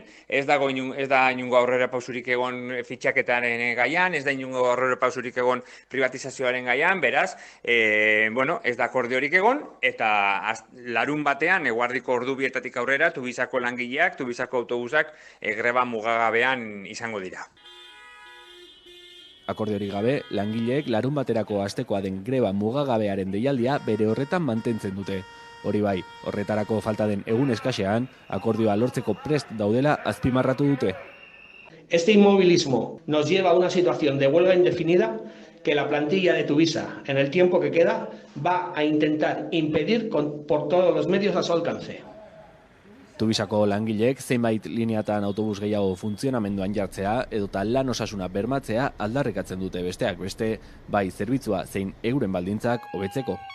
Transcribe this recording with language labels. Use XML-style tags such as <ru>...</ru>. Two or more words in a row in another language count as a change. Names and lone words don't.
<eu>Ez da inungo aurrera pausurik egon fitxaketaren gaian, ez da inungo aurrera pausurik egon privatizazioaren gaian, beraz, ez da akordiorik egon, eta larun batean, eguardiko ordubietatik aurrera, Tubisako langileak, Tubisako autobusak greba mugagabean izango dira. Akordiorik gabe, langileek larun baterako astekoa den greba mugagabearen deialdia bere horretan mantentzen dute. Hori bai, horretarako falta den egun eskasean, akordioa lortzeko prest daudela azpimarratu dute.</eu> <es>Este inmovilismo nos lleva a una situación de huelga indefinida que la plantilla de Tuvisa, en el tiempo que queda, va a intentar impedir por todos los medios a su alcance.</es> <eu>Tubisako langileek zenbait lineatan autobus gehiago funtzionamenduan jartzea edota lan osasuna bermatzea aldarrikatzen dute besteak beste, bai zerbitzua zein euren baldintzak hobetzeko.</eu>